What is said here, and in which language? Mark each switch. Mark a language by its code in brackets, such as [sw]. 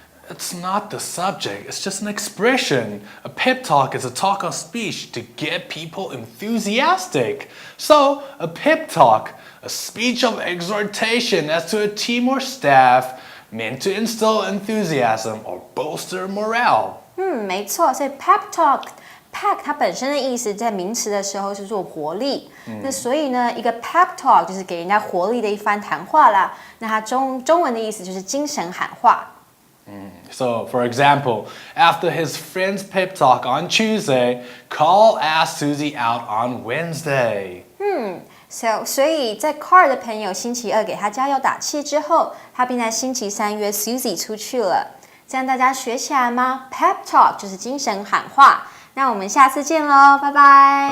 [en] It's not the subject, it's just an expression. A pep talk is a talk or speech to get people enthusiastic. So, a pep talk, a speech of exhortation as to a team or staff, meant to instill enthusiasm or bolster morale. [zh] 没错，所以 pep talk。Pep 它本身的意思在名词的时候是做活力，那所以呢，一个 pep talk 就是给人家活力的一番谈话啦。那它中文的意思就是精神喊话。 [en] So, for example, after his friend's pep talk on Tuesday, Carl asked Susie out on Wednesday. [zh] So 以在 Carl 的朋友星期二给他加油打气之后，他并在星期三约 Susie 出去了。这样大家学起来吗 ？Pep talk 就是精神喊话。那我们下次见喽，拜拜。